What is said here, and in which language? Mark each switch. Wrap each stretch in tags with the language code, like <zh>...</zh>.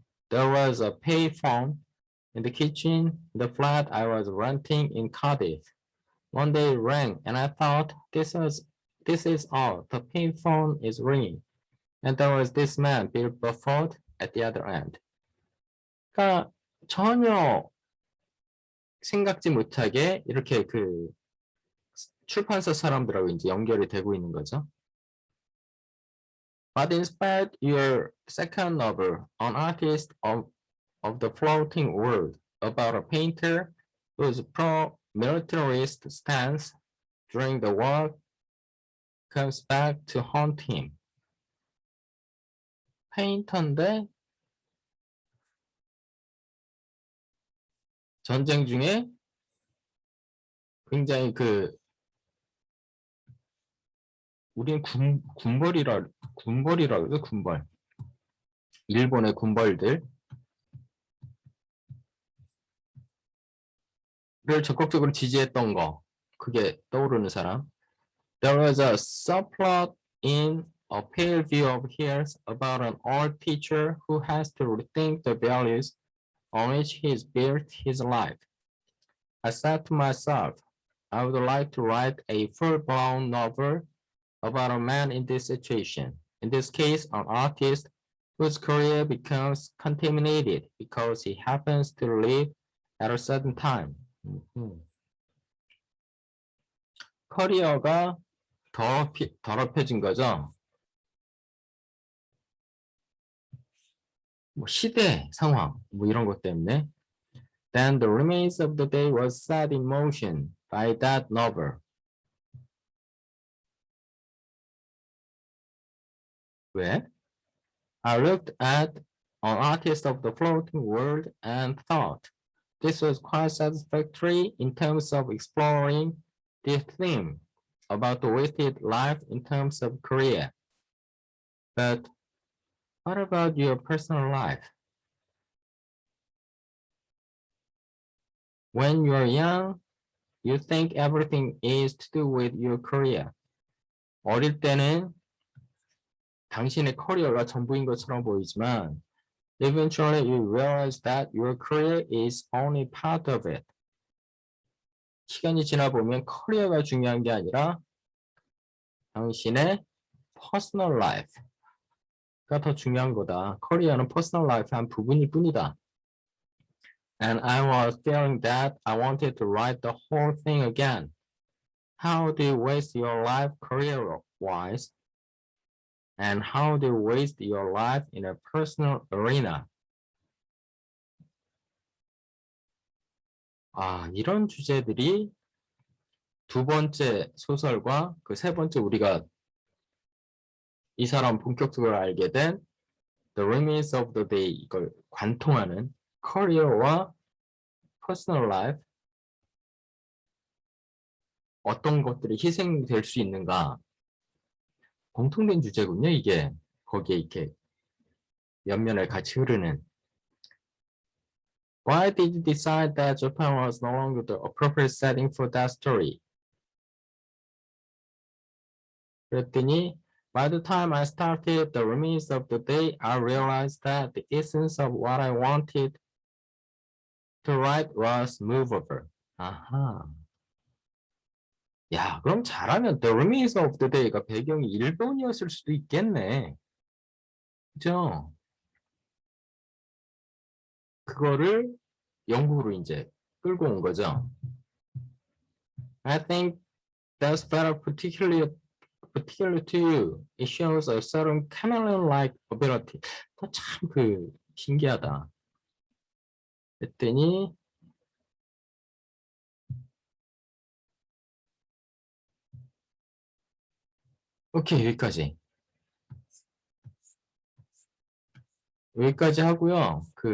<en>There was a pay phone in the kitchen in the flat I was renting in Cardiff. One day it rang and I thought this is all. The pay phone is ringing. And there was this man, Bill Buffett, at the other end.</en> <ko>그러니까 전혀 생각지 못하게 이렇게 그 출판사 사람들하고 이제 연결이 되고 있는 거죠.</ko> <en>But inspired your second novel, An Artist of the Floating World, about a painter whose pro-militarist stance during the war comes back to haunt him.</en> <ko>페인터인데 전쟁 중에 굉장히 그 우리는 군벌이라 그러죠, 군벌. 일본의 군벌들을 적극적으로 지지했던 거, 그게 떠오르는 사람.</ko> <en>There was a subplot in A Pale View of His about an old teacher who has to rethink the values on which he's built his life. I said to myself, I would like to write a full-blown novel about a man in this situation. In this case, an artist whose career becomes contaminated because he happens to live at a certain time.</en> <ko>커리어가 더럽혀진 거죠. 뭐 시대, 상황, 뭐 이런 것 때문에.</ko> <en>Then the remains of the day was set in motion by that novel.</en> <ko>왜?</ko> <en>I looked at an artist of the floating world and thought this was quite satisfactory in terms of exploring the theme about the wasted life in terms of career. But what about your personal life? When you're young, you think everything is to do with your career.</en> <ko>어릴 때는 당신의 커리어가 전부인 것처럼 보이지만</ko> <en>eventually you realize that your career is only part of it.</en> <ko>시간이 지나 보면 커리어가 중요한 게 아니라 당신의 personal life가 더 중요한 거다. 커리어는 personal life 한 부분일 뿐이다.</ko> <en>And I was feeling that I wanted to write the whole thing again. How do you waste your life career-wise? And how do you waste your life in a personal arena?</en> <ko>이런 주제들이 두 번째 소설과 그 세 번째 우리가 이 사람 본격적으로 알게 된 The Remains of the Day 이걸 관통하는 커리어와 퍼스널 라이프 어떤 것들이 희생될 수 있는가 공통된 주제군요. 이게 거기에 이렇게 옆면을 같이 흐르는</ko> <en>Why did you decide that Japan was no longer the appropriate setting for that story?</en> <ko>그랬더니</ko> <en>By the time I started The Remains of the Day, I realized that the essence of what I wanted to write was movable.</en> <ko>아하. 야, 그럼 잘하면 The Remains of the Day가 배경이 일본이었을 수도 있겠네. 그죠? 그거를 영국으로 이제 끌고 온 거죠.</ko> <en>I think that's very particular to you. It shows a certain chameleon-like ability.</en> <ko>참 신기하다. 그랬더니 오케이 여기까지 하고요.</ko>